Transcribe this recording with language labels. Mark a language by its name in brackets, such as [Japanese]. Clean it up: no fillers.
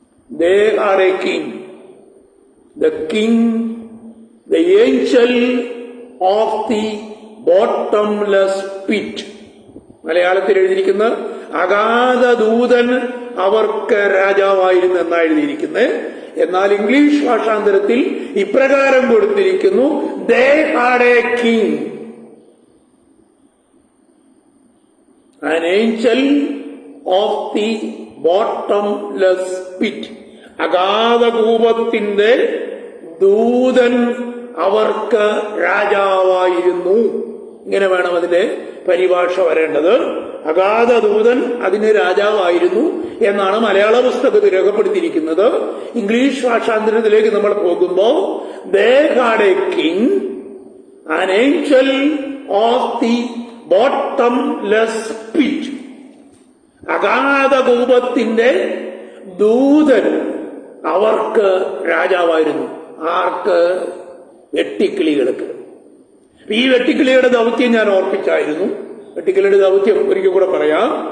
[English] they are a king, the king, the angel of the bottomless pit. [Malayalam] മലയാളത്തിൽ എഴുതിയിരിക്കുന്ന അഗാധ ദൂതൻ അവർക്ക് രാജാവായിരുന്നു എന്നാണ് എഴുതിയിരിക്കുന്നത്. എന്നാൽ ഇംഗ്ലീഷ് ഭാഷാന്തരത്തിൽ ഇപ്രകാരം കൊടുത്തിരിക്കുന്നു, [English] they had a king, an angel of the bottomless pit. [Malayalam] അഗാധകൂപത്തിന്റെ ദൂതൻ അവർക്ക് രാജാവായിരുന്നു. ഇങ്ങനെ വേണം അതിന്റെ പരിഭാഷ വരേണ്ടത്. അഗാധ ദൂതൻ അതിന് രാജാവായിരുന്നു എന്നാണ് മലയാള പുസ്തകത്തിൽ രേഖപ്പെടുത്തിയിരിക്കുന്നത്. ഇംഗ്ലീഷ് ഭാഷാന്തരത്തിലേക്ക് നമ്മൾ പോകുമ്പോ [English] they had a king, an angel of the bottomless pit. [Malayalam] അഗാധകൂപത്തിന്റെ ദൂതൻ അവർക്ക് രാജാവായിരുന്നു. ആർക്ക്? വെട്ടിക്കിളികൾക്ക്. ഈ വെട്ടിക്കിളിയുടെ ദൗത്യം ഞാൻ ഓർപ്പിച്ചായിരുന്നു. വെട്ടിക്കിളിയുടെ ദൗത്യം ഒരിക്കൽ കൂടെ പറയാം.